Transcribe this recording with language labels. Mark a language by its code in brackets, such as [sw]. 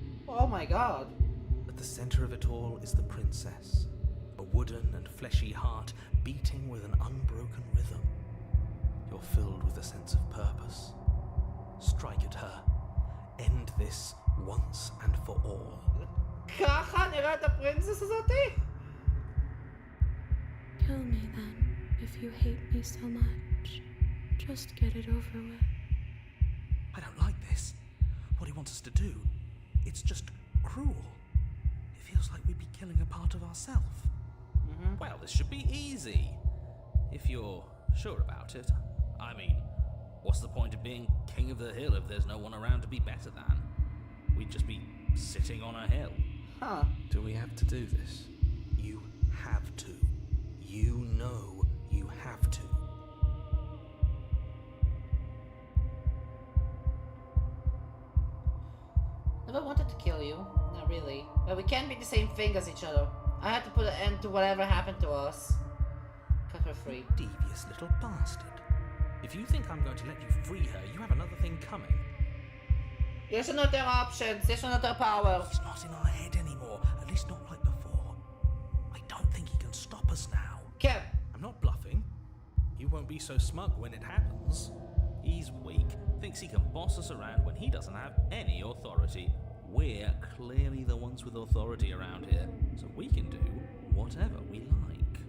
[en] Oh my god. At the center of it all is the princess, a wooden and fleshy heart beating with an unbroken rhythm. You're filled with a sense of purpose. Strike at her. End this once and for all. [he] ככה נראית הפרינסס הזאתי? [en] Kill me then, if you hate me so much. Just get it over with. I don't like this. What he wants us to do. It's just cruel. It feels like we'd be killing a part of ourselves. Well, this should be easy. If you're sure about it. I mean, what's the point of being king of the hill if there's no one around to be better than? We'd just be sitting on a hill. Huh. Do we have to do this? You have to. You know you have to. Never wanted to kill you. Not really. But we can't be the same thing as each other. I had to put an end to whatever happened to us. Cut her free. Devious little bastard. If you think I'm going to let you free her, you have another thing coming. [he] יש לנו יותר options, יש לנו יותר power. [en] He's not in our head anymore, at least not like before. I don't think he can stop us now. [he] כן. [en] I'm not bluffing. You won't be so smug when it happens. He's weak, thinks he can boss us around when he doesn't have any authority. We're clearly the ones with authority around here, so we can do whatever we like.